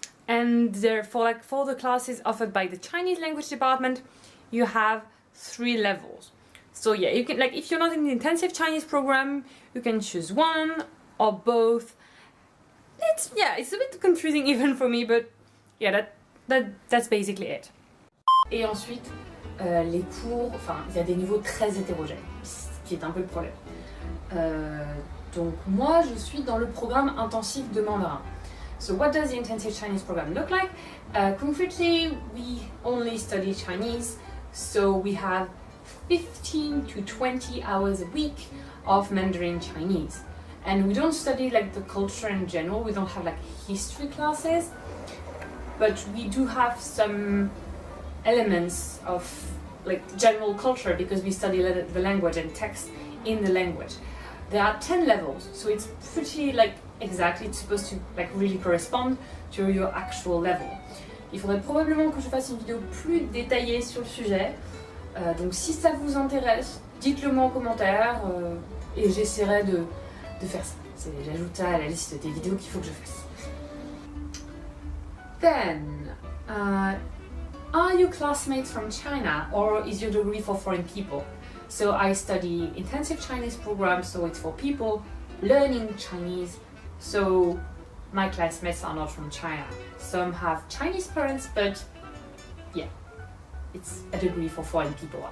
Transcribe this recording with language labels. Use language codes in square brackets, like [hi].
[en] And therefore, like for the classes offered by the Chinese language department, you have 3 levels. So yeah, you can, like, if you're not in the intensive Chinese program, you can choose one or both. It's a bit confusing even for me, but yeah, that's basically it. [fr] Et ensuite, les cours, enfin, il y a des niveaux très hétérogènes, ce qui est un peu le problème. Donc moi, je suis dans le programme intensif de mandarin. [en] So what does the intensive Chinese program look like? Concretely, we only study Chinese, so we have 15 to 20 hours a week of Mandarin Chinese. And we don't study like the culture in general, we don't have like history classes, but we do have some elements of like general culture because we study the language and text in the language. There are 10 levels, so it's pretty like exactly, it's supposed to like really correspond to your actual level. [fr] Il faudrait probablement que je fasse une vidéo plus détaillée sur le sujet, donc si ça vous intéresse, dites-le moi en commentaire et j'essaierai de faire ça. J'ajoute ça à la liste des vidéos qu'il faut que je fasse. [en] Then, are you classmates from China, or is your degree for foreign people? So I study intensive Chinese program, so it's for people learning Chinese. So my classmates are not from China. Some have Chinese parents, but yeah, it's a degree for foreign people.